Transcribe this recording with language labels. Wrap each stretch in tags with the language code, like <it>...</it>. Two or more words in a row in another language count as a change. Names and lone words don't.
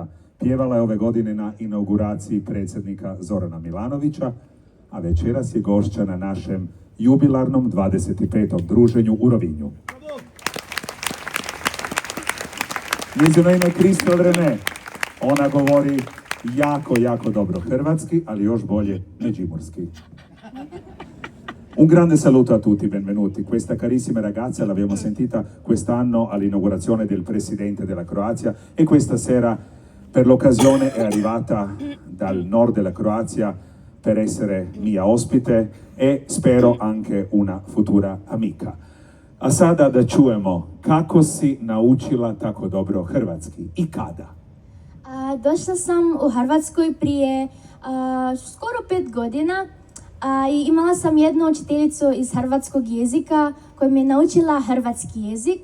<hr>Pjevala je ove godine na inauguraciji predsjednika Zorana Milanovića, a večeras je gošća na našem jubilarnom 25. druženju u Rovinju. Njezino ime je Kristel René. Ona govori jako dobro hrvatski, ali još bolje međimurski.</hr> <it>Un grande saluto a tutti, benvenuti. Questa carissima ragazza l'abbiamo sentita quest'anno all'inaugurazione del Presidente della Croazia e questa sera per l'occasione è arrivata dal nord della Croazia per essere mia ospite e spero anche una futura amica.</it> <hr>A sada da čujemo kako si naučila tako dobro hrvatski i kada? Došla sam u Hrvatskoj prije skoro 5 godina i imala sam jednu učiteljicu iz hrvatskog jezika koja mi je naučila hrvatski jezik.</hr>